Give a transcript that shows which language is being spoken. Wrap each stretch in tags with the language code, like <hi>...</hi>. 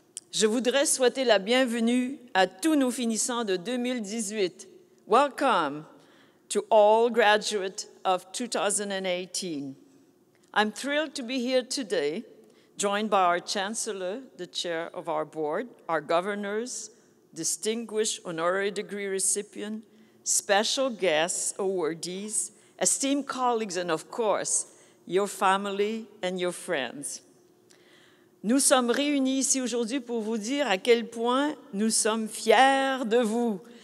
<fr>Je voudrais souhaiter la bienvenue à tous nos finissants de 2018.</fr> <en>Welcome to all graduates of 2018. I'm thrilled to be here today, joined by our Chancellor, the Chair of our Board, our governors, distinguished honorary degree recipients, special guests, awardees, esteemed colleagues, and of course, your family and your friends.</en> <fr>Nous sommes réunis ici aujourd'hui pour vous dire à quel point nous sommes fiers de vous.</fr>